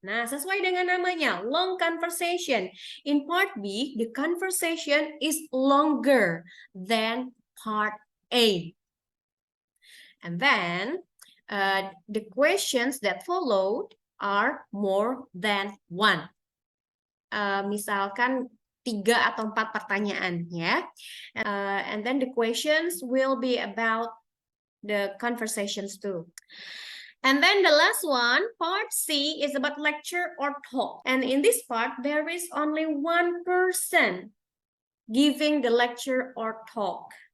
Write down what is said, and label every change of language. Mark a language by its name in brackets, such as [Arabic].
[Indonesian] Nah, sesuai dengan namanya, [English] long conversation. In part B, the conversation is longer than part A. And then, the questions that followed are more than 1. [Indonesian] Misalkan 3 atau 4 pertanyaan ya. [English] And then the questions will be about the conversations too. And then the last one, part C, is about lecture or talk. And in this part, there is only 1 person giving the lecture or talk.